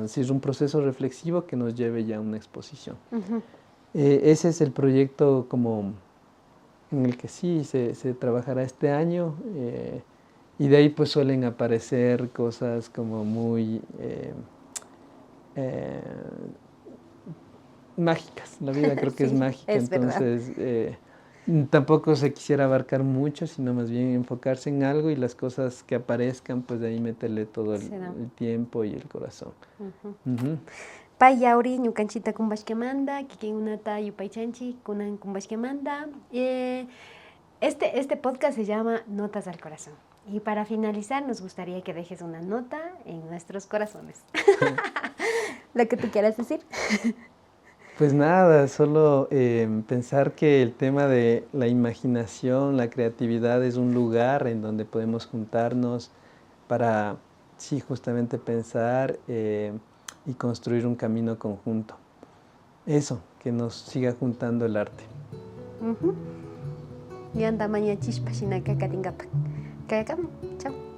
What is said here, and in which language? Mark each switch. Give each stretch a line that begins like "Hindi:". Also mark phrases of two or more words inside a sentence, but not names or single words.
Spanish: Es un proceso reflexivo que nos lleve ya a una exposición. Ese es el proyecto como en el que sí se trabajará este año, y de ahí pues suelen aparecer cosas como muy mágicas. La vida creo que sí, es mágica, es entonces tampoco se quisiera abarcar mucho, sino más bien enfocarse en algo y las cosas que aparezcan, pues de ahí meterle todo el tiempo y el corazón.
Quechua: Pai Yauri, ñukanchita kumbashkemanda, kikin unata yupaichanchi, kunan kumbashkemanda.
Spanish: Este podcast se llama Notas al Corazón. Y para finalizar, nos gustaría que dejes una nota en nuestros corazones. Lo que tú quieras decir. Pues nada, solo pensar que el tema de la imaginación, la creatividad es un lugar en donde podemos juntarnos para, sí, justamente pensar y construir un camino conjunto. Eso, que nos siga juntando el arte.
Quechua: Yanta maña chispa shinaka katingapak. Kayakam, chao.